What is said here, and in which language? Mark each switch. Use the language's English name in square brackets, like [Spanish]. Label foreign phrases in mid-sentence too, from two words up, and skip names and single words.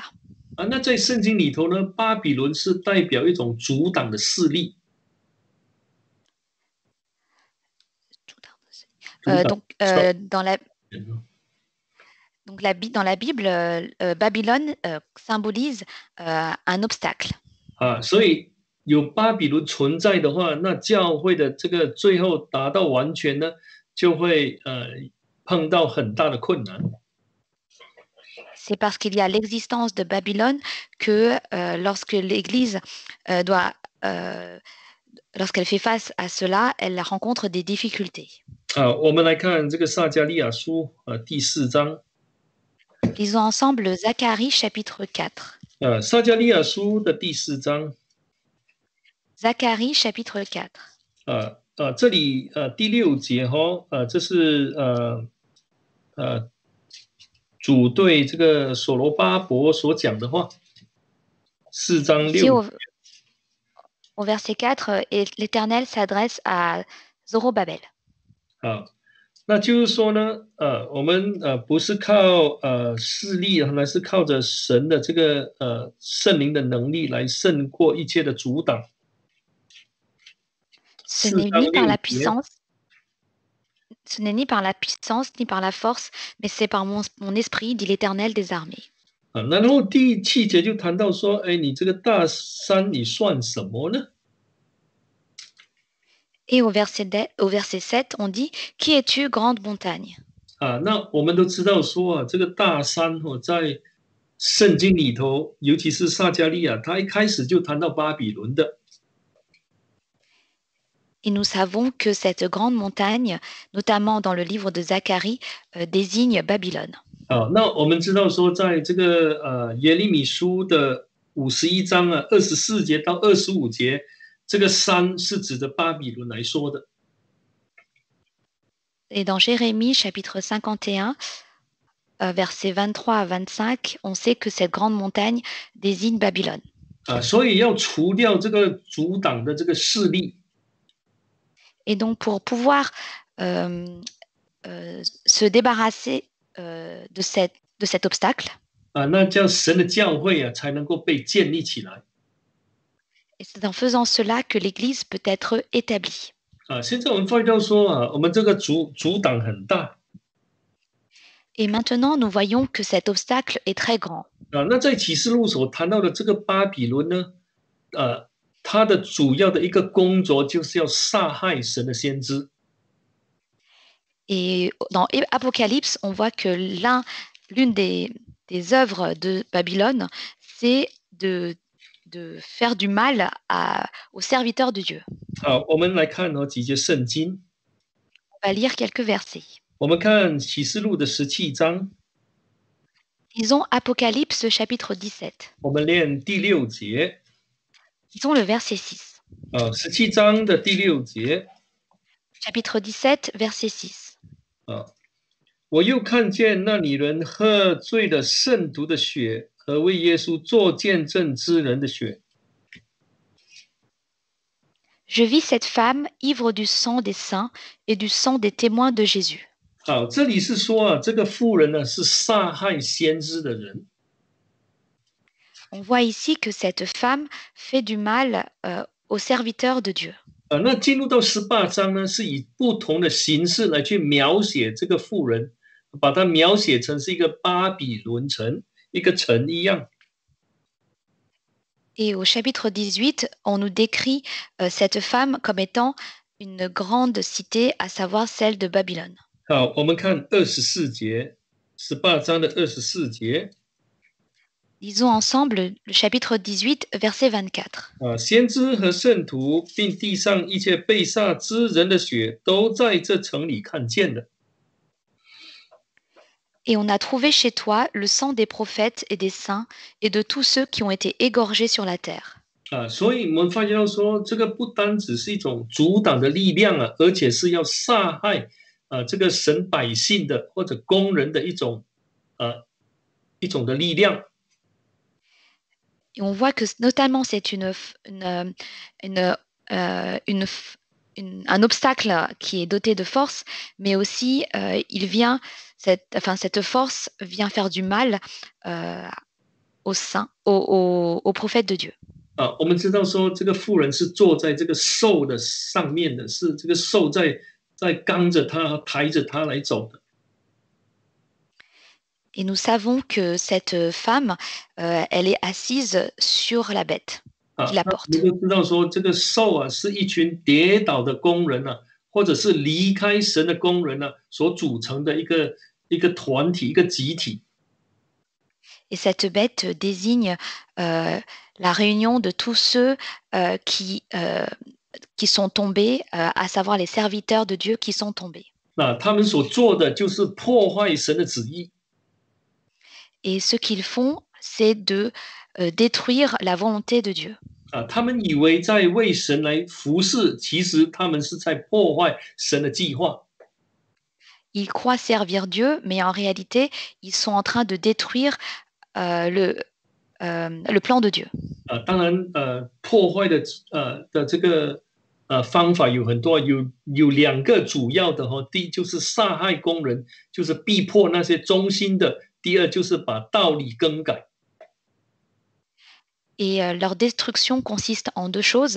[Chinese] 那在圣经里头呢，巴比伦是代表一种阻挡的势力。 [French] Donc, dans la Bible, Babylone symbolise un obstacle. [Chinese] 所以有巴比伦存在的话，那教会的这个最后达到完全呢，就会碰到很大的困难。 [French] C'est parce qu'il y a l'existence de Babylone que lorsque l'Église lorsqu'elle fait face à cela, elle rencontre des difficultés. [Chinese] 我们来看这个撒迦利亚书第4章。 [French] Lisons ensemble Zacharie chapitre 4. [Chinese] 撒迦利亚书的第4章。 [French] Zacharie chapitre 4. [Chinese] 这里第6节哈，这是主对这个所罗巴伯所讲的话。4章6节。 [French] Au verset 4, et l'Éternel s'adresse à Zorobabel. [Chinese] 那就是说呢，我们不是靠势力，而是靠着神的这个圣灵的能力来胜过一切的阻挡。 [French] Ce n'est ni par la puissance, ni par la force, mais c'est par mon esprit, dit l'Éternel des armées. [Chinese] 然后第7节就谈到说，你这个大山，你算什么呢？ [French] Et au verset 7, on dit Qui es-tu, grande montagne? [Chinese] 那我们都知道说这个大山在圣经里头，尤其是撒迦利亚，他一开始就谈到巴比伦的。 [French] Et nous savons que cette grande montagne, notamment dans le livre de Zacharie, désigne Babylone. [Chinese] 那我们知道说，在这个耶利米书的51章24节到25节，这个山是指着巴比伦来说的。 [French] Et dans Jérémie chapitre 51, versets 23 à 25, on sait que cette grande montagne désigne Babylone. [Chinese] 所以要除掉这个阻挡的这个势力。 [French] Et donc, pour pouvoir se débarrasser de cet obstacle, [Chinese] 那这样神的教会才能够被建立起来。 [French] et c'est en faisant cela que l'Église peut être établie. [Chinese] 现在我们发现到说我们这个阻挡很大。 [French] Et maintenant, nous voyons que cet obstacle est très grand. [Chinese] 那在启示录所谈到的这个巴比伦呢，他的主要的一个工作就是要杀害神的先知。 [French] Et dans Apocalypse, on voit que l'une des œuvres de Babylone, c'est de faire du mal aux serviteurs de Dieu. [Chinese] 好，我们来看几节圣经。 [French] On va lire quelques versets. [Chinese] 我们看启示录的17章。 [French] Lisons Apocalypse chapitre 17. [Chinese] 我们念第6节。 [French] Lisons le verset 6. [Chinese] 17 章的第6节。 [French] Chapitre 17, verset 6. [Chinese] 我又看见那女人喝醉了圣徒的血和为耶稣做见证之人的血。 [French] Je vis cette femme ivre du sang des saints et du sang des témoins de Jésus. [Chinese] 好，这里是说啊，这个妇人呢是杀害先知的人。 [French] On voit ici que cette femme fait du mal aux serviteurs de Dieu. [Chinese] 那进入到18章呢，是以不同的形式来去描写这个妇人，把它描写成是一个巴比伦城，一个城一样。 [French] Et au chapitre 18, on nous décrit cette femme comme étant une grande cité, à savoir celle de Babylone. [Chinese] 好，我们看24节，18章的24节。 [French] Lisons ensemble le chapitre 18, verset 24. [Chinese] 先知和圣徒，并地上一切被杀之人的血，都在这城里看见了。 [French] Et on a trouvé chez toi le sang des prophètes et des saints et de tous ceux qui ont été égorgés sur la terre. [Chinese] 所以我们发现到说，这个不单只是一种阻挡的力量啊，而且是要杀害这个神百姓的或者工人的一种的力量。 [French] Et on voit que notamment c'est un obstacle qui est doté de force, mais aussi cette force vient faire du mal aux saints, aux prophètes de Dieu. [Chinese] 我们知道说，这个妇人是坐在这个兽的上面的，是这个兽在刚着他、抬着他来走的。 [French] Et nous savons que cette femme, elle est assise sur la bête qui la 那 porte. [Chinese] 我们就知道说，这个兽啊，是一群跌倒的工人啊，或者是离开神的工人啊，所组成的一个团体、一个集体。 [French] Et cette bête désigne la réunion de tous ceux qui sont tombés, à savoir les serviteurs de Dieu qui sont tombés. [Chinese] 那他们所做的就是破坏神的旨意。 [French] Et ce qu'ils font, c'est de détruire la volonté de Dieu. [Chinese] 他们以为在为神来服侍，其实他们是在破坏神的计划。 [French] Ils croient servir Dieu, mais en réalité, ils sont en train de détruire le plan de Dieu. [Chinese] 当然，破坏的这个方法有很多，有两个主要的哈。第一就是杀害工人，就是逼迫那些忠心的；第二就是把道理更改。 [French] Et leur destruction consiste en deux choses.